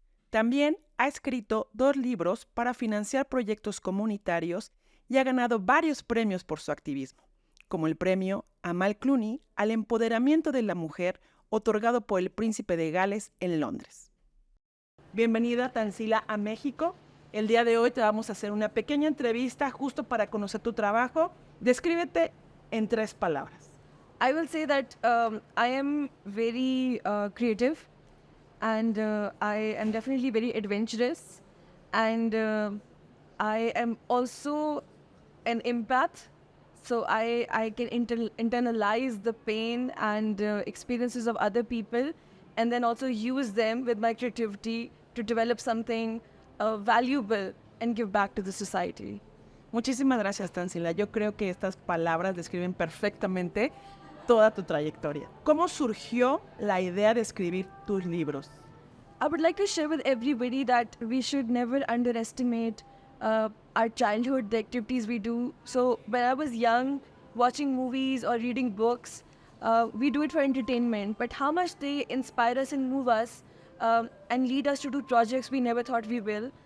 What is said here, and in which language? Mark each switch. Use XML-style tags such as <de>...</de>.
<es>También ha escrito 2 libros para financiar proyectos comunitarios y ha ganado varios premios por su activismo, como el premio Amal Clooney al empoderamiento de la mujer otorgado por el Príncipe de Gales en Londres. Bienvenida, Tanzila, a México. El día de hoy te vamos a hacer una pequeña entrevista justo para conocer tu trabajo. Descríbete en 3 palabras.</es> <en>I will say that I am very creative, and I am definitely very adventurous, and I am also an empath. So I can internalize the pain and experiences of other people, and then also use them with my creativity to develop something valuable and give back to the society.</en> <es>Muchísimas gracias, Tanzila. Yo creo que estas palabras describen perfectamente toda tu trayectoria. ¿Cómo surgió la idea de escribir tus libros?</es> <en>I would like to share with everybody that we should never underestimate our childhood, the activities we do. So when I was young, watching movies or reading books, we do it for entertainment, but how much they inspire us and move us and lead us to do projects we never thought we will.</en>